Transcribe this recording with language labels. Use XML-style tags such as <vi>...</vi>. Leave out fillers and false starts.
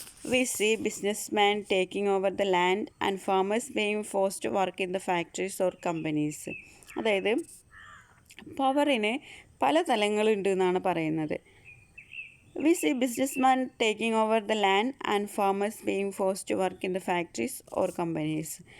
<en>We see businessmen taking over the land and farmers being forced to work in the factories or companies.</en> <ml>അതായത് പവറിന് പല തലങ്ങളുണ്ട് എന്നാണ് പറയുന്നത്.</ml> <en>We see businessmen taking over the land and farmers being forced to work in the factories or companies.</en>